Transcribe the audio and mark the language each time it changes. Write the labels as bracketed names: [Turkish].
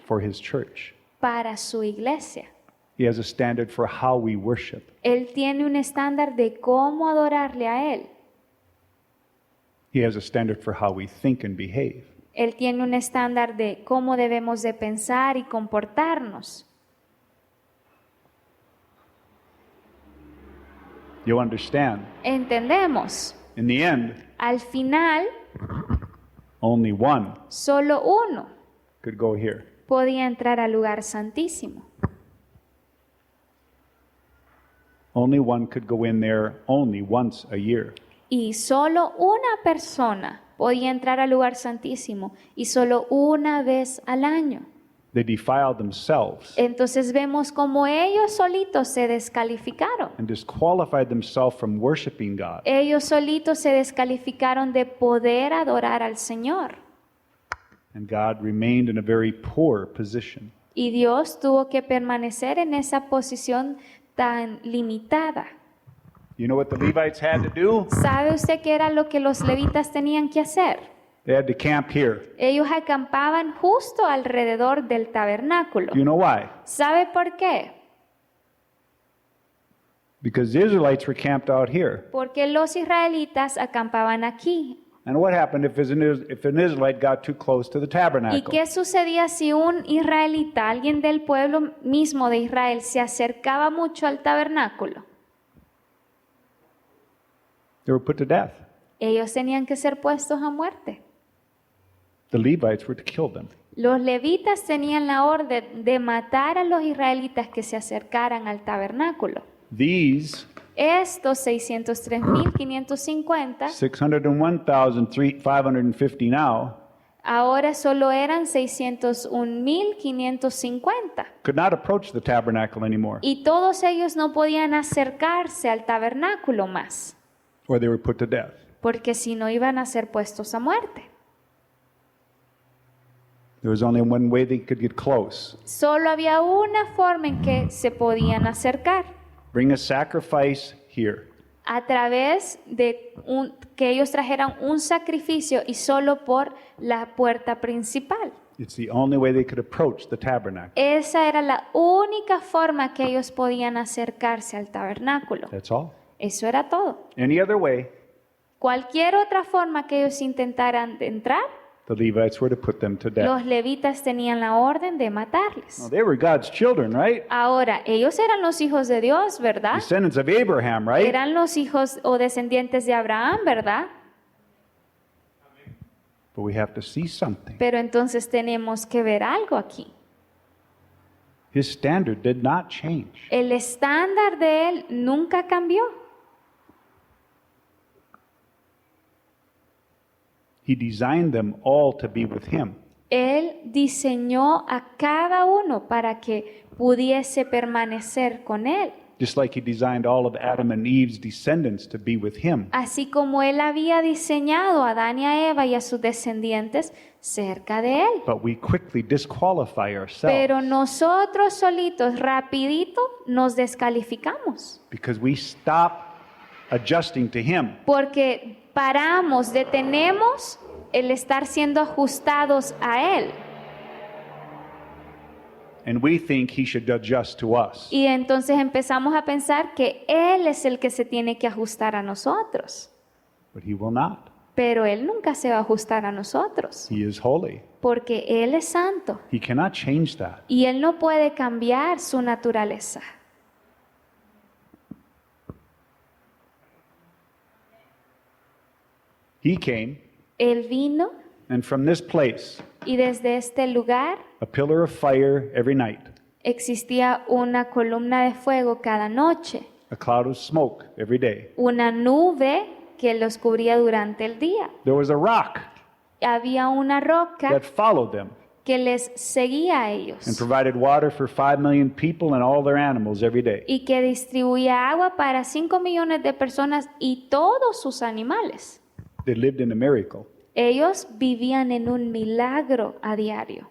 [English] for His church. [Spanish] para su iglesia. [English] He has a standard for how we worship. [Spanish] Él tiene un estándar de cómo adorarle a Él. [English] He has a standard for how we think and behave. [Spanish] Él tiene un estándar de cómo debemos de pensar y comportarnos. [English] You understand? [Spanish] Entendemos. [English] In the end, [Spanish] Al final, [English] only one [Spanish] solo uno [English] could go here. [Spanish] podía entrar al lugar santísimo. [English] Only one could go in there only once a year. [Spanish] Y solo una persona podía entrar al lugar santísimo y solo una vez al año. [English] They defiled themselves [Spanish] Entonces vemos como ellos solitos se descalificaron. [English] and disqualified themselves from worshiping God. [Spanish] Ellos solitos se descalificaron de poder adorar al Señor. [English] And God remained in a very poor position. [Spanish] Y Dios tuvo que permanecer en esa posición tan limitada. [English] You know what the Levites had to do? [Spanish] ¿Sabe usted qué era lo que los levitas tenían que hacer? [English] They had to camp here. [Spanish] Ellos acampaban justo alrededor del tabernáculo. [English] You know why? [Spanish] ¿Sabe por qué? [English] Because the Israelites were camped out here. [Spanish] Porque los israelitas acampaban aquí. [English] And what happened if an Israelite got too close to the [Spanish] ¿Y [English] tabernacle? [Spanish] qué sucedía si un israelita, alguien del pueblo mismo de Israel, se acercaba mucho al tabernáculo? [English] They were put to death. [Spanish] Ellos tenían que ser puestos a muerte. [English] The Levites were to kill them. [Spanish] Los levitas tenían la orden de matar a los israelitas que se acercaran al tabernáculo. [English] These [Spanish] Estos 603,550 [English] 601,550 now [Spanish] ahora solo eran 601,550. [English] could not approach the tabernacle anymore, [Spanish] Y todos ellos no podían acercarse al tabernáculo más, [English] or they were put to death. [Spanish] porque si no iban a ser puestos a muerte. [English] There was only one way they could get close. [Spanish] Solo había una forma en que se podían acercar, [English] Bring a sacrifice here. [Spanish] a través de que ellos trajeran un sacrificio y solo por la puerta principal. [English] It's the only way they could approach the tabernacle. [Spanish] Esa era la única forma que ellos podían acercarse al tabernáculo. [English] That's all. [Spanish] Eso era todo. [English] Any other way, [Spanish] Cualquier otra forma que ellos intentaran de entrar, [English] the Levites were to put them to death. [Spanish] los levitas tenían la orden de matarles. [English] Well, they were God's children, right? [Spanish] Ahora, ellos eran los hijos de Dios, ¿verdad? [English] Descendants of Abraham, right? [Spanish] Eran los hijos o descendientes de Abraham, ¿verdad? [English] But we have to see something. [Spanish] Pero entonces tenemos que ver algo aquí. [English] His standard did not change. [Spanish] El estándar de él nunca cambió. [English] He designed them all to be with him. [Spanish] Él diseñó a cada uno para que pudiese permanecer con él. [English] Just like he designed all of Adam and Eve's descendants to be with him. [Spanish] Así como él había diseñado a Adán y a Eva y a sus descendientes cerca de él. [English] But we quickly disqualify ourselves [Spanish] Pero nosotros solitos, rapidito, nos descalificamos. [English] because we stop adjusting to him. [Spanish] Porque paramos, detenemos el estar siendo ajustados a Él. [English] And we think he should adjust to us. [Spanish] Y entonces empezamos a pensar que Él es el que se tiene que ajustar a nosotros. [English] But he will not. [Spanish] Pero Él nunca se va a ajustar a nosotros, [English] He is holy. [Spanish] porque Él es santo [English] He cannot change that. [Spanish] y Él no puede cambiar su naturaleza. [English] He came, [Spanish] Él vino [English] and from this place, [Spanish] y desde este lugar [English] a pillar of fire every night, [Spanish] existía una columna de fuego cada noche, [English] a cloud of smoke every day. [Spanish] una nube que los cubría durante el día. [English] There was a rock [Spanish] Había una roca [English] that followed them [Spanish] que les seguía a ellos [English] and provided water for 5 million people and all their animals every day. [Spanish] y que distribuía agua para 5 millones de personas y todos sus animales. [English] They lived in a miracle, [Spanish] Ellos vivían en un milagro a diario